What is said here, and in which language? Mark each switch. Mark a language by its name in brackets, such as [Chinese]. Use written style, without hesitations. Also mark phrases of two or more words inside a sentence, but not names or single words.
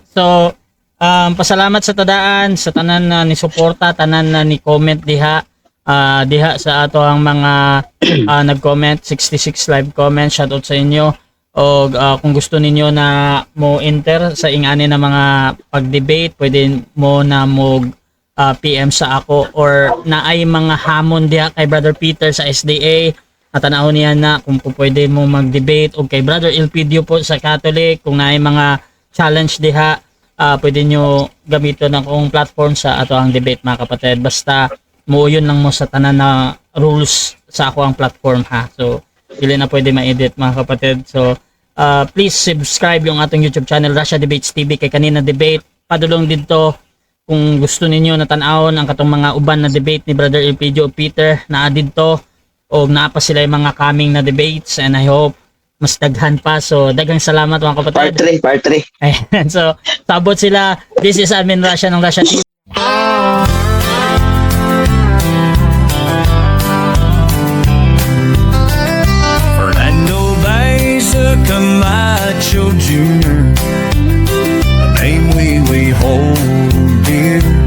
[Cebuano] So pasalamat sa tadaan sa tanan na ni suporta, tanan na ni comment diha sa ato ang mga nag-comment 66 [English] live comment, shout out [Cebuano] sa inyo. O kung gusto ninyo na mo enter sa ingani na mga pag-debate, pwede mo na mo PM sa ako or naay mga hamon diha kay Brother Peter sa SDA at tanawon niya na kung po pwede mo mag-debate o kay Brother Elpidio po sa Catholic kung naay mga challenge diha, pwede nyo gamiton ng kung platform sa ato ang debate mga kapatid. Basta muuyon lang mo sa tanan na rules sa ako ang platform ha. So dili na pwede ma-edit mga kapatid. [English] So please subscribe [Cebuano] yung atong YouTube channel Russia Debates TV kay kanina debate padulong dito kung gusto ninyo na tan-awon ang katong mga uban na debate ni Brother Elpidio o Peter na dito o naa pa sila yung mga coming na debates [English] and I hope [Cebuano] mas daghan pa. So daghang salamat mga kapatid. Part 3. Ayan, so sabot sila. [English] This is Admin Russia ng Russia TV. Fernando Baeza Camacho Jr., a name we hold dear,